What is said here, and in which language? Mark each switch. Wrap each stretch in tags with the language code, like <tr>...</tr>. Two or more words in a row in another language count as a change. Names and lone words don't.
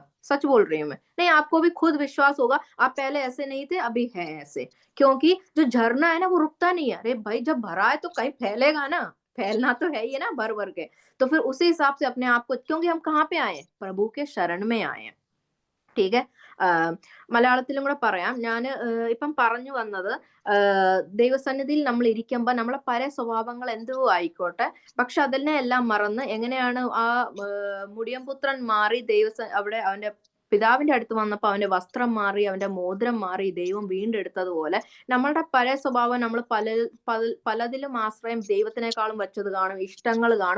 <hi>सच बोल रही हूँ मैं, नहीं आपको भी खुद विश्वास होगा, आप पहले ऐसे नहीं थे, अभी हैं ऐसे। क्योंकि जो झरना है ना वो रुकता नहीं है। अरे भाई जब भरा है तो कहीं फैलेगा ना, फैलना तो है ही है ना, भर भर के। तो फिर उसी हिसाब से अपने आप को, क्योंकि हम कहाँ पे आए हैं, प्रभु के शरण में आए हैं। ठीक है.</hi> <ml>മലയാളത്തിലും കൂടെ പറയാം. ഞാന് ഇപ്പം പറഞ്ഞു വന്നത്, ദൈവസന്നിധിയിൽ നമ്മൾ ഇരിക്കുമ്പോ നമ്മളെ പല സ്വഭാവങ്ങൾ എന്തോ ആയിക്കോട്ടെ, പക്ഷെ അതിനെ എല്ലാം മറന്ന് എങ്ങനെയാണ് ആ മുടിയൻ പുത്രൻ മാറി അവിടെ അവന്റെ പിതാവിന്റെ അടുത്ത് വന്നപ്പോ അവന്റെ വസ്ത്രം മാറി, അവന്റെ മോതിരം മാറി, ദൈവം വീണ്ടെടുത്തതുപോലെ നമ്മളുടെ പഴയ സ്വഭാവം നമ്മൾ പലതിലും ആശ്രയം ദൈവത്തിനേക്കാളും വെച്ചത് കാണും, ഇഷ്ടങ്ങൾ കാണും.</ml>